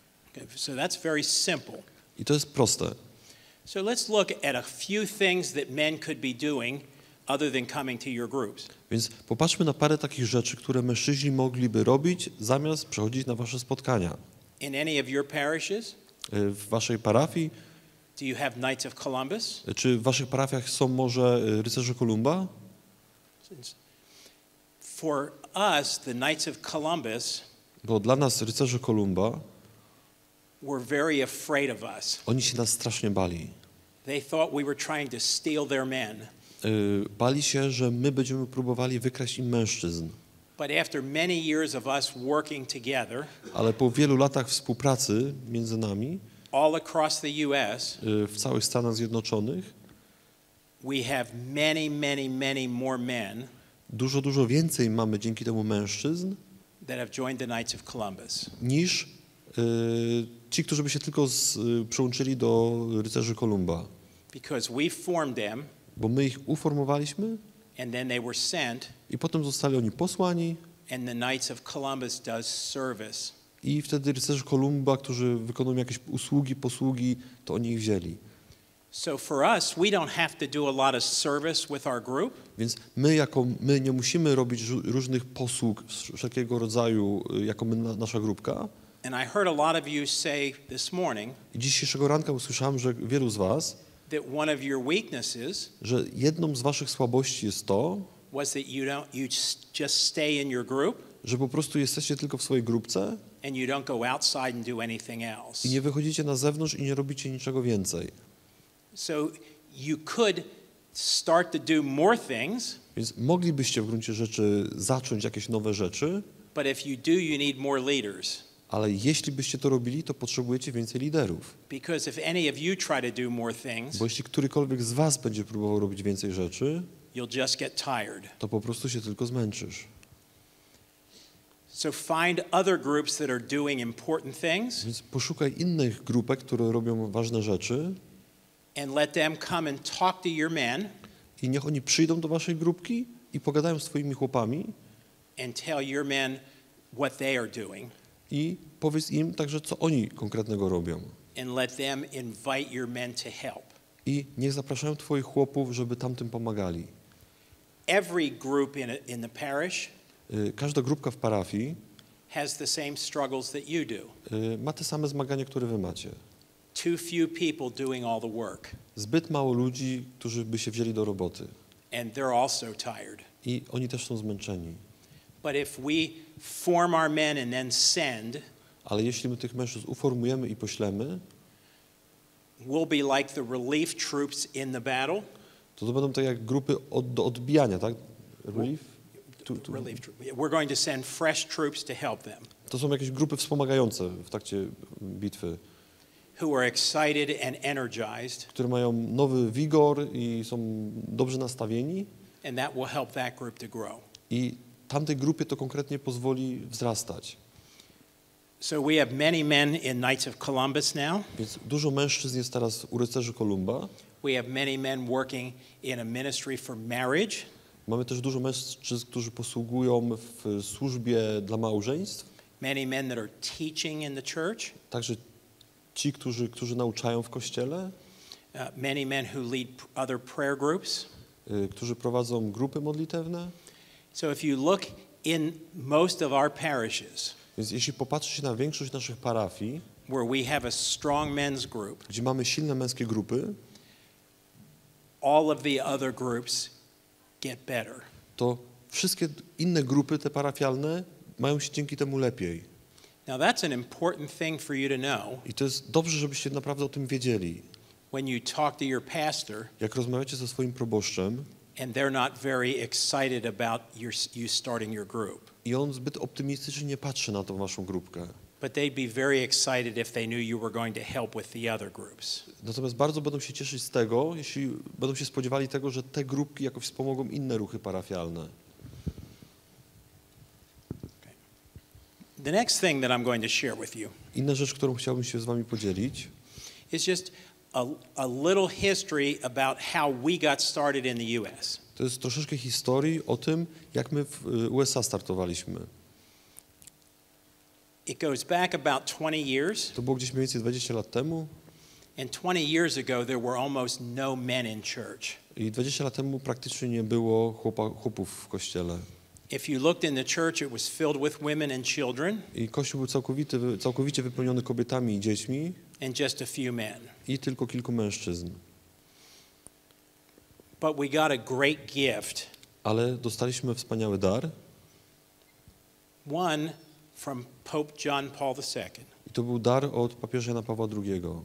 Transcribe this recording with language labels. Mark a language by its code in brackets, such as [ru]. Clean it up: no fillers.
[en] Okay, so that's very simple. [pl] I to jest proste. [en] So let's look at a few things that men could be doing other than coming to your groups. [pl] Więc popatrzmy na parę takich rzeczy, które mężczyźni mogliby robić, zamiast przychodzić na wasze spotkania. [en] In any of your parishes, [pl] W waszej parafii, [en] do you have Knights of Columbus? [pl] czy w waszych parafiach są może rycerze Kolumba? [en] For us, the Knights of Columbus [pl] Bo dla nas rycerze Kolumba, [en] were very afraid of us. [pl] oni się nas strasznie bali. [en] They thought we were trying to steal their men. [pl] Bali się, że my będziemy próbowali wykraść im mężczyzn. [en] But after many years of us working together, [pl] Ale po wielu latach współpracy między nami, [en] all across the US, [pl] w całych Stanach Zjednoczonych, [en] we have many more men [pl] dużo więcej mamy dzięki temu mężczyzn, [en] that have joined the Knights of Columbus. [pl] niż ci, którzy by się tylko przyłączyli do rycerzy Kolumba. [en] Because we formed them, [pl] Bo my ich uformowaliśmy [en] and then they were sent, [pl] i potem zostali oni posłani [en] and the Knights of Columbus does service. [pl] i wtedy rycerze Kolumba, którzy wykonują jakieś posługi, to oni ich wzięli. [en] So for us, we don't have to do a lot of service with our group. [pl] Więc my nie musimy robić różnych posług wszelkiego rodzaju, jako nasza grupka. [en] And I heard a lot of you say this morning [pl] I dzisiejszego ranka usłyszałem, że wielu z was, [en] that one of your weaknesses [pl] że jedną z waszych słabości jest to, [en] was that you just stay in your group [pl] że po prostu jesteście tylko w swojej grupce [en] and you don't go outside and do anything else. [pl] i nie wychodzicie na zewnątrz i nie robicie niczego więcej. [en] So you could start to do more things, [pl] Więc moglibyście w gruncie rzeczy zacząć jakieś nowe rzeczy, [en] but if you do, you need more leaders. [pl] ale jeśli byście to robili, to potrzebujecie więcej liderów. [en] Because if any of you try to do more things, [pl] Bo jeśli którykolwiek z was będzie próbował robić więcej rzeczy, [en] you'll just get tired. [pl] to po prostu się tylko zmęczysz. [en] So find other groups that are doing important things [pl] Więc poszukaj innych grupek, które robią ważne rzeczy [en] and let them come and talk to your men [pl] i niech oni przyjdą do waszej grupki i pogadają z twoimi chłopami [en] and tell your men what they are doing [pl] i powiedz im także, co oni konkretnego robią. [en] and let them invite your men to help. [pl] I niech zapraszają twoich chłopów, żeby tamtym pomagali. [en] Every group in the parish [pl] Każda grupka w parafii [en] has the same struggles that you do. [pl] ma te same zmagania, które wy macie. [en] Too few people doing all the work, [pl] Zbyt mało ludzi, którzy by się wzięli do roboty. [en] and they're also tired. [pl] I oni też są zmęczeni. [en] But if we form our men and then send, [pl] Ale jeśli my tych mężczyzn uformujemy i poślemy, [en] we'll be like the relief troops in the battle. [pl] to będą tak jak grupy do odbijania, tak? [en] Relief? Relief troop. We're going to send fresh troops to help them, [pl] To są jakieś grupy wspomagające w trakcie bitwy, [en] who are excited and energized, [pl] które mają nowy wigor i są dobrze nastawieni [en] and that will help that group to grow. [pl] i tamtej grupie to konkretnie pozwoli wzrastać. [en] So we have many men in Knights of Columbus now. [pl] Więc dużo mężczyzn jest teraz u rycerzy Kolumba. [en] We have many men working in a ministry for marriage. [pl] Mamy też dużo mężczyzn, którzy posługują w służbie dla małżeństw. [en] Many men that are teaching in the church. [pl] Także ci, którzy nauczają w kościele. [en] Many men who lead other prayer groups. [pl] Którzy prowadzą grupy modlitewne. [en] So if you look in most of our parishes, [pl] Więc jeśli popatrzycie na większość naszych parafii, [en] where we have a strong men's group, [pl] gdzie mamy silne męskie grupy, [en] all of the other groups get better. [pl] to wszystkie inne grupy, te parafialne, mają się dzięki temu lepiej. [en] Now that's an important thing for you to know. [pl] I to jest dobrze, żebyście naprawdę o tym wiedzieli. [en] When you talk to your pastor [pl] Jak rozmawiacie ze swoim proboszczem [en] and they're not very excited about you starting your group, [pl] i on zbyt optymistycznie nie patrzy na tą waszą grupkę. [en] but they'd be very excited if they knew you were going to help with the other groups. [pl] Natomiast bardzo będą się cieszyć z tego, jeśli będą się spodziewali tego, że te grupki jakoś wspomogą inne ruchy parafialne. [en] The next thing that I'm going to share with you [pl] Inna rzecz, którą chciałbym się z wami podzielić, [en] is just a little history about how we got started in the US. [pl] To jest troszeczkę historii o tym, jak my w USA startowaliśmy. [en] It goes back about 20 years. [pl] To było gdzieś mniej więcej 20 lat temu. [en] And 20 years ago, there were almost no men in church. [pl] I 20 lat temu praktycznie nie było chłopów w kościele. [en] If you looked in the church, it was filled with women and children. [pl] I kościół był całkowicie wypełniony kobietami i dziećmi. [en] And just a few men. [pl] I tylko kilku mężczyzn. [en] But we got a great gift. [pl] Ale dostaliśmy wspaniały dar. [en] One from Pope John Paul II. [pl] I to był dar od papieża Jana Pawła II.